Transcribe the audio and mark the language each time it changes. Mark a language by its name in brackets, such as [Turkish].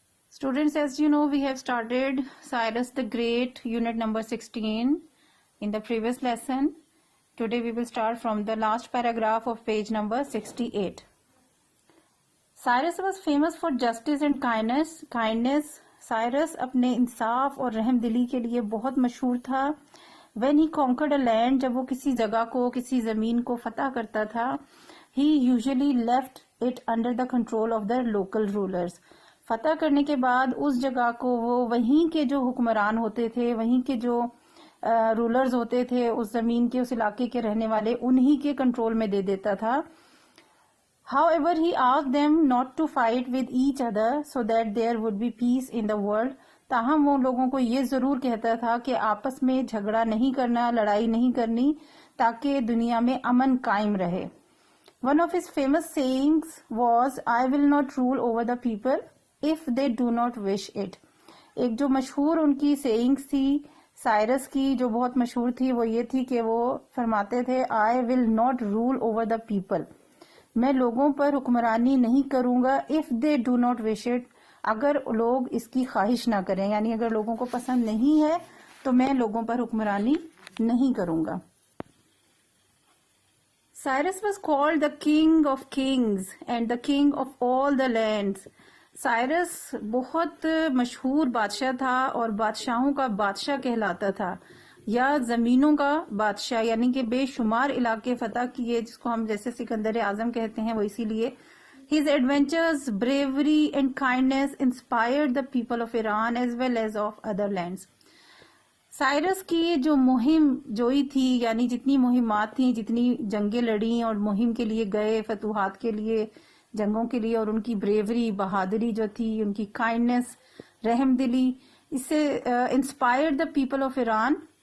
[English] Students, as you know, we have started Cyrus the Great, unit number 16 in the previous lesson. Today we will start from the last paragraph of page number 68. Cyrus was famous for justice and kindness. [Urdu] Cyrus اپنے انصاف اور رحم دلی کے لیے بہت مشہور تھا. [English] when he conquered a land, [Urdu] جب وہ کسی جگہ کو کسی زمین کو فتح کرتا تھا, [English] he usually left it under the control of the local rulers. [Urdu] فتح کرنے کے بعد اس جگہ کو وہ وہیں کے جو حکمران ہوتے تھے, وہیں کے جو رولرز ہوتے تھے, اس زمین کے اس علاقے کے رہنے والے, انہی کے کنٹرول میں دے دیتا تھا. [English] However, he asked them not to fight with each other so that there would be peace in the world. [Urdu] تاہم وہ لوگوں کو یہ ضرور کہتا تھا کہ آپس میں جھگڑا نہیں کرنا, لڑائی نہیں کرنی, تاکہ دنیا میں امن قائم رہے. [English] One of his famous sayings was, I will not rule over the people if they do not wish it. [Urdu] ایک جو مشہور ان کی sayings تھی سائرس کی, جو بہت مشہور تھی, وہ یہ تھی کہ وہ فرماتے تھے [English] I will not rule over the people. [Urdu] میں لوگوں پر حکمرانی نہیں کروں گا [English] if they do not wish it, [Urdu] اگر لوگ اس کی خواہش نہ کریں, یعنی اگر لوگوں کو پسند نہیں ہے تو میں لوگوں پر حکمرانی نہیں کروں گا. [English] Cyrus was called the king of kings and the king of all the lands. [Urdu] Cyrus بہت مشہور بادشاہ تھا اور بادشاہوں کا بادشاہ کہلاتا تھا, یا زمینوں کا بادشاہ, یعنی کہ بے شمار علاقے فتح کیے, جس کو ہم جیسے سکندر اعظم کہتے ہیں, وہ اسی لیے. [English] His adventures, bravery and kindness inspired the people of Iran as well as of other lands. [Urdu] Cyrus کی جو مہم جوئی تھی, یعنی جتنی مہمات تھیں, جتنی جنگیں لڑیں اور مہم کے لیے گئے, فتوحات کے لیے, جنگوں کے لیے, اور ان کی بریوری, بہادری جو تھی, ان کی کائنڈنس, رحم دلی, اس سے [English] Inspired the people of Iran.